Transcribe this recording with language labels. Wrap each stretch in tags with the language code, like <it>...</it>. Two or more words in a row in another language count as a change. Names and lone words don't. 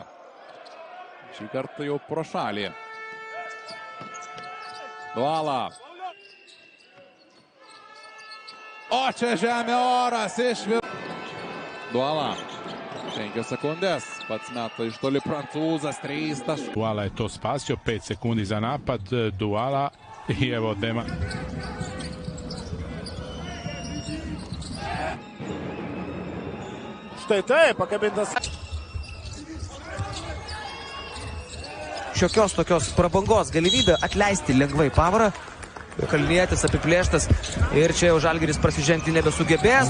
<lt>Šį kartą jau pro šalį. Duala. O čia žemė oras iš Duala. 5 sekundės. Pats meta iš toli prancūzas. 3 taškų.</lt> <sr>Duala je to spasio, 5 sekundi za napad, Duala i evo Dema.</sr> <lt>Štai taip, pakabintas. Šiokios tokios prabangos galimybė atleisti lengvai pavarą. Kalnietis apiplėštas ir čia jau Žalgiris prasižengti nebesugebės.</lt>